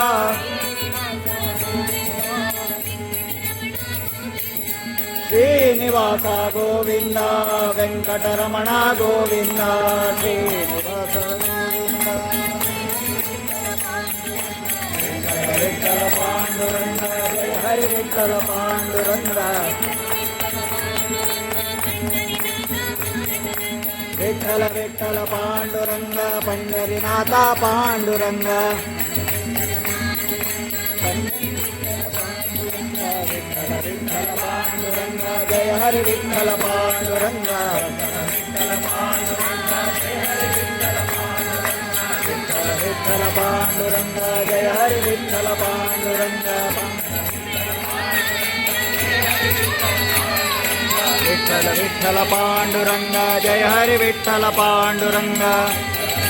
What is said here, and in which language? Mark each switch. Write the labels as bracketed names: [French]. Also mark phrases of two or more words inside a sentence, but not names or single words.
[Kannada] ಶ್ರೀನಿವಾಸ ಗೋವಿಂದ ವೆಂಕಟರಮಣ ಗೋವಿಂದ ಶ್ರೀನಿವಾಸ ಗೋವಿಂದ ಪಾಂಡುರಂಗ ಜಯ ಹರಿ ವಿಠಲ ಪಾಂಡುರಂಗ विठ्ठल विठ्ठल पांडुरंग पंढरीनाथा पांडुरंग [Marathi] विठ्ठल विठ्ठल पांडुरंग जय हरी विठ्ठल पांडुरंग विठ्ठल विठ्ठल पांडुरंग जय हरी विठ्ठल पांडुरंग विठ्ठल विठ्ठल पांडुरंग जय हरी विठ्ठल पांडुरंग